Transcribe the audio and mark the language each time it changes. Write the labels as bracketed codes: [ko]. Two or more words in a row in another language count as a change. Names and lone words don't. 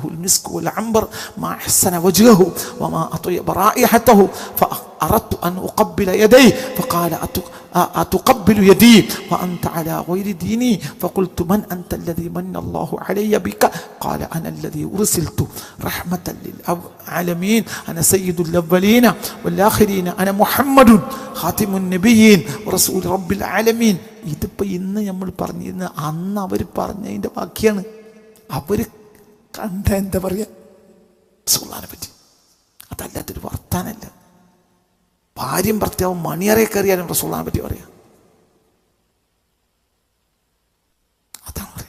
[ar] المسك والعنبر ما أحسن وجهه وما أطيب رائحته فأردت أن أقبل يديه فقال أتقبل يدي وأنت على غير ديني فقلت من أنت الذي من الله علي بك قال أنا الذي أرسلت رحمة للعالمين أنا سيد الأولين والآخرين أنا محمد خاتم النبيين ورسول رب العالمين. [ml] ഇതിപ്പോൾ ഇന്ന് നമ്മൾ പറഞ്ഞിരുന്ന അന്ന് അവർ പറഞ്ഞതിൻ്റെ ബാക്കിയാണ്. അവർ കണ്ട എന്താ പറയുക റസൂലുള്ളാഹിനെ പറ്റി. അതല്ലാത്തൊരു വർത്താനല്ല. ഭാര്യയും ഭർത്താവും മണിയറയെ കയറിയാലും റസൂലുള്ളാഹിനെ പറ്റി പറയാം. അതാണ് പറയാം.